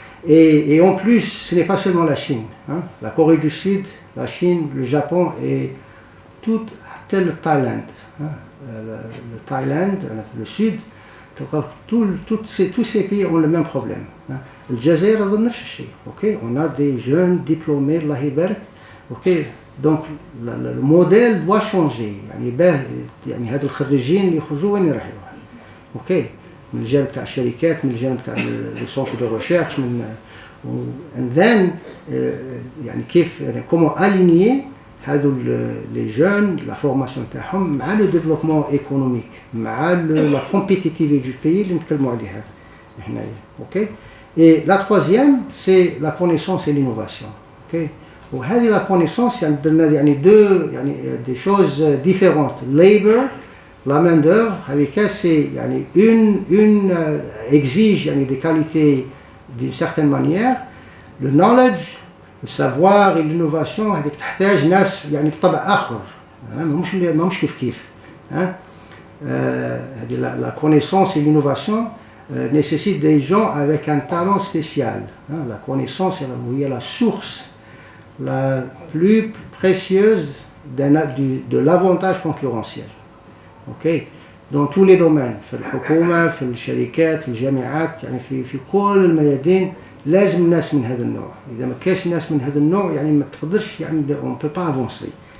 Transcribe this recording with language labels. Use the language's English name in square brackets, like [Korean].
[French] Et en plus, ce n'est pas seulement la Chine. La Corée du Sud, la Chine, le Japon et tout le Thaïlande. Le Thaïlande, le Sud, tous ces pays ont le même problème. Le Jazair a [Arabic] نفس الشيء. [French] On a des jeunes diplômés, [Arabic] Allah يبارك. [French] Donc le modèle doit changer. [Arabic] يعني هاد الخريجين اللي يخرجوا وين يروحوا؟ من الجانب تاع الشركات، من الجانب تاع [French] لي سونتر دو ريشيرش، [English] and then [Arabic] يعني كيف [French] comment aligner [Arabic] هذو [French] les jeunes la formation [Arabic] تاعهم مع [French] le développement économique، [Arabic] مع [French] la compétitivité du pays [Arabic] اللي نتكلموا عليها هنايا. [French] Et la troisième, c'est la connaissance et l'innovation. [Arabic] وهذه [French] la connaissance يعني des choses différentes. Labor, la main d'œuvre, c'est يعني une exige des qualités d'une certaine manière. Le knowledge, le savoir et l'innovation [Arabic] هذيك تحتاج ناس يعني بطبع آخر مش كيف. [French] La connaissance et l'innovation nécessite des gens avec un talent spécial. La connaissance est la source la plus précieuse de l'avantage concurrentiel. Dans tous les domaines, [Arabic] في الحكومة، في الشركات، في الجامعات، يعني في كل الميادين لازم ناس من هذا النوع. إذا ما كانش ناس من هذا النوع يعني ما تقدرش [French] on ne peut pas avancer.